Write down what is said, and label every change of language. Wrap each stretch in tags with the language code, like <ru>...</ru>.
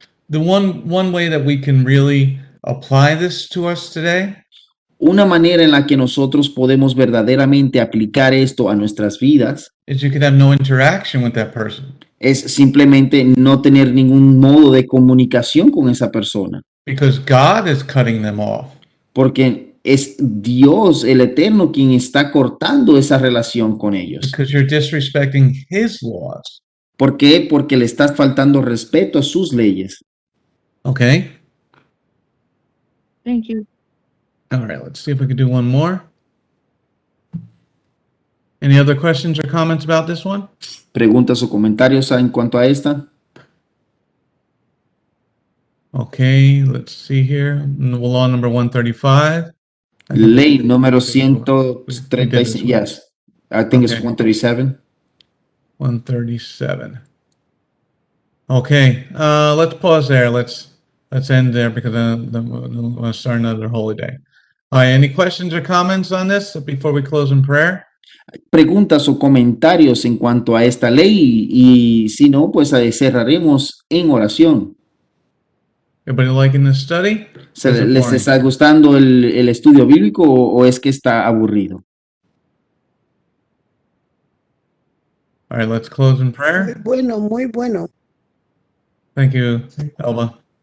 <en>The one way that we can really apply this to us today</en> <es>Una manera en la que nosotros podemos verdaderamente aplicar esto a nuestras vidas</es> <en>is you could have no interaction with that person.</en> <es>es simplemente no tener ningún modo de comunicación con esa persona,</es> <en>Because God is cutting them off.</en> <es>porque es Dios, el Eterno, quien está cortando esa relación con ellos.</es> <en>Because you're disrespecting His laws.</en> <es>¿Por qué? Porque le estás faltando respeto a sus leyes.</es> <en>Okay? Thank you. All right, let's see if we can do one more. Any other questions or comments about this one?</en> <es>¿Preguntas o comentarios en cuanto a esta?</es> <en>Okay, let's see here. Law number 135. I think</en> <es>Ley</es> <en>we-</en> <es>número</es> <en>we did this</en> <es>136.</es> <en>one. Yes, I think it's Okay. 137. 137. Okay, let's pause there. Let's end there because then we'll start another holy day. All right, any questions or comments on this before we close in prayer?</en> <es>Preguntas o comentarios en cuanto a esta ley y si no, pues cerraremos en oración.</es> <en>Everybody liking this study? Is it</en> <es>¿Les</es> <en>boring?</en> <es>está gustando el estudio bíblico o es que está aburrido?</es> <en>All right, let's close in prayer.</en> <es>Bueno, muy bueno.</es> <en>Thank you, Elba.</en>